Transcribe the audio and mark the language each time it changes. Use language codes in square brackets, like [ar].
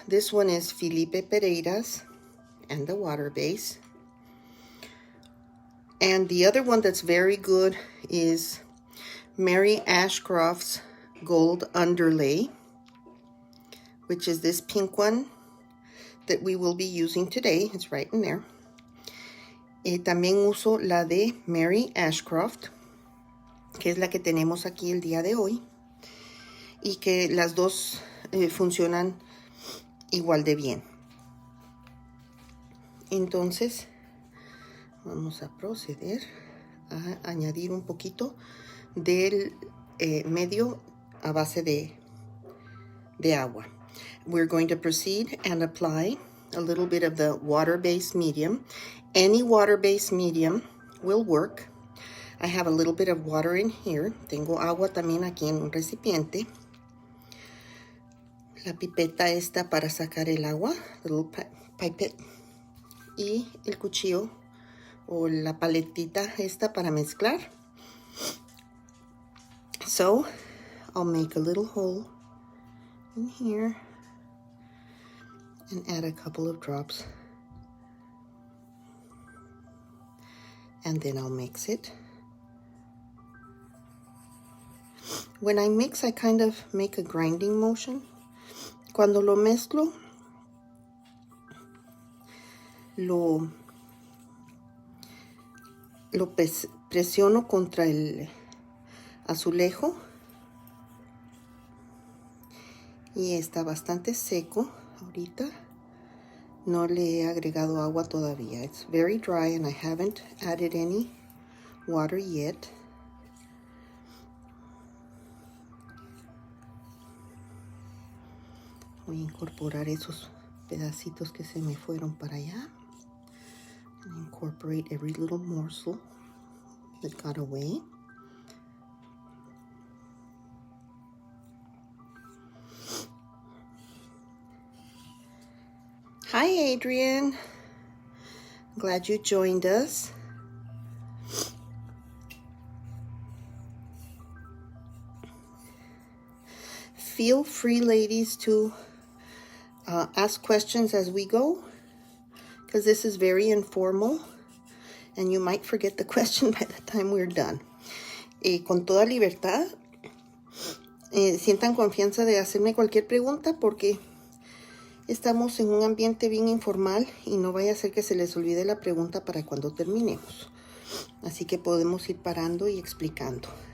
[en] This one is Felipe Pereira's and the water base. And the other one that's very good is Mary Ashcroft's Gold Underlay, which is this pink one that we will be using today. It's right in there. [es] También uso la de Mary Ashcroft, que es la que tenemos aquí el día de hoy, y que las dos funcionan igual de bien. Entonces vamos a proceder a añadir un poquito del medio a base de agua. [en] We're going to proceed and apply a little bit of the water-based medium. Any water-based medium will work. I have a little bit of water in here. [es] Tengo agua también aquí en un recipiente. La pipeta esta para sacar el agua, [en] little pipette. [es] Y el cuchillo o la paletita esta para mezclar. [en] So I'll make a little hole in here and add a couple of drops, and then I'll mix it. When I mix, I kind of make a grinding motion. [es] Cuando lo mezclo, lo presiono contra el azulejo, y está bastante seco ahorita. No le he agregado agua todavía. [en] It's very dry and I haven't added any water yet. [es] Voy a incorporar esos pedacitos que se me fueron para allá. [en] And incorporate every little morsel that got away. Hi, Adrian. Glad you joined us. Feel free, ladies, to ask questions as we go, because this is very informal and you might forget the question by the time we're done. [es] Con toda libertad, sientan confianza de hacerme cualquier pregunta porque estamos en un ambiente bien informal y no vaya a ser que se les olvide la pregunta para cuando terminemos. Así que podemos ir parando y explicando.